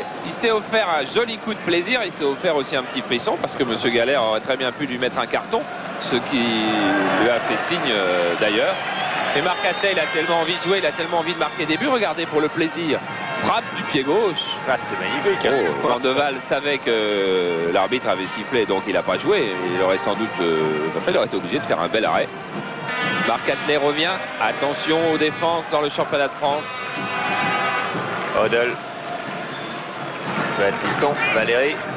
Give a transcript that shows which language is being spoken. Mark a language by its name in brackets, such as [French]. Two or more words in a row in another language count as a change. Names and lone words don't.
[French] Il s'est offert un joli coup de plaisir, il s'est offert aussi un petit frisson parce que M. Galère aurait très bien pu lui mettre un carton, ce qui lui a fait signe d'ailleurs. Et Marc Atlet, il a tellement envie de jouer, il a tellement envie de marquer des buts. Regardez pour le plaisir, frappe du pied gauche. Ah, c'était magnifique. Hein. Van de Waal savait que l'arbitre avait sifflé, donc il n'a pas joué. Il aurait sans doute il aurait été obligé de faire un bel arrêt. Marc Atlet revient. Attention aux défenses dans le championnat de France. Odell. Baptiston, Valéry.